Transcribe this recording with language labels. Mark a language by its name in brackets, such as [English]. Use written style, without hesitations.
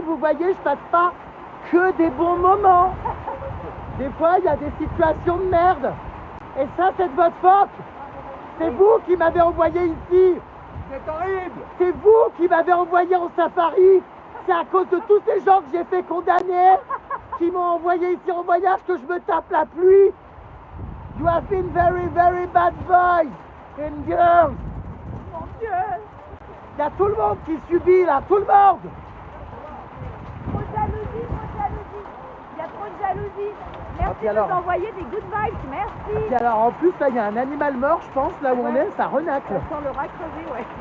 [French] Vous voyez, je passe pas que des bons moments. Des fois, il y a des situations de merde. Et ça, c'est de votre faute. C'est vous qui m'avez envoyé ici. C'est horrible. C'est vous qui m'avez envoyé en safari. C'est à cause de tous ces gens que j'ai fait condamner, qui m'ont envoyé ici en voyage, que je me tape la pluie. [English] You have been very, very bad boys and girls. [French] Mon Dieu. Il y a tout le monde qui subit là, tout le monde. Trop de jalousie, trop de jalousie. Il y a trop de jalousie. Merci puis alors de nous envoyer des [English] good vibes, [French] merci. Et alors en plus là il y a un animal mort je pense là où on est, ça renacle. Ça sent le rat crevé, ouais.